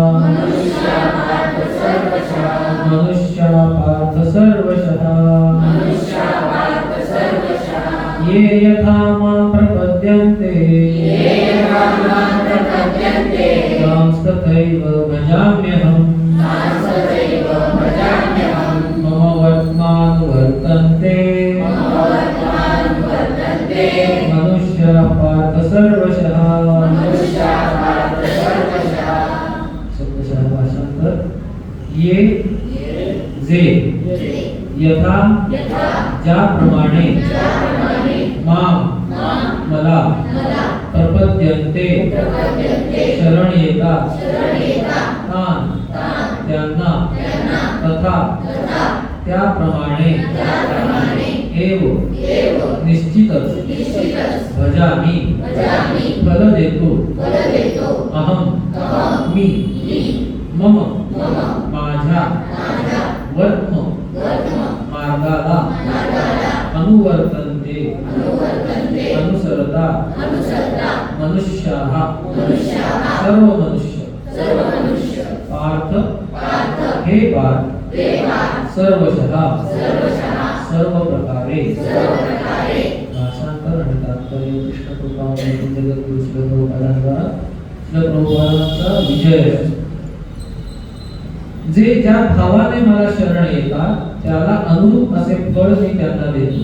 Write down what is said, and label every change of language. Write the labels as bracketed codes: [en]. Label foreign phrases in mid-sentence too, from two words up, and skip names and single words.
[sa] ये यथा मां प्रपद्यन्ते तां तथैव भजाम्यहम् मम वर्तमानुवर्तन्ते मनुष्या पार्थ सर्वशः. [mr] शब्दशः भाषांतर. ये जे यथा ज्याप्रमाणे मां मला प्रपद्यन्ते शरण येतात तां त्यांना तथा त्याप्रमाणे एव निश्चितच भजामि फल देतो अहम मी मम माझ्या वर्त्म मार्गाला अनुवर्तन्ते अनुसरता मनुष्याः सर्व मनुष्य पार्थ हे पार्थ सर्वशः सर्व प्रकारे. भाषांतर आणि तात्पर्य कृष्ण कृपामय जगद्गुरु श्री प्रभुपादांद्वारा श्री प्रभुपादांचा विजय. जे ज्या भावाने मला शरण येतात त्याला अनुरूप असे फळ मी त्यांना देतो.